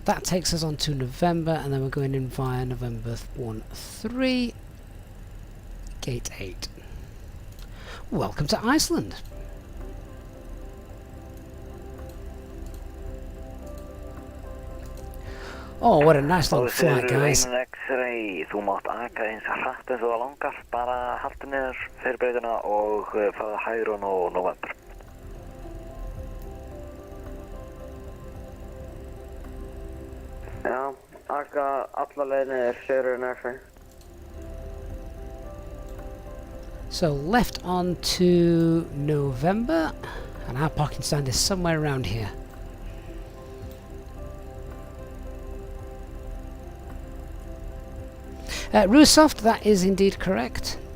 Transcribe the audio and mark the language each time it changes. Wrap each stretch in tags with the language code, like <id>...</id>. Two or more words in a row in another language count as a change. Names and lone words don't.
<en>That takes us on to November, and then we're going in via November 13, gate 8. Welcome to Iceland. Oh, what a nice long flight, guys. X-ray,</en> <is>þú mátt aka eins hratt eins og það langar, bara haltu niður fyrir breytina og fara hægur og November. Já, aka alla leið niður, Sigurðin X-ray.</is> <en>So left on to November, and our parking stand is somewhere around here. Rusoft, that is indeed correct.</en>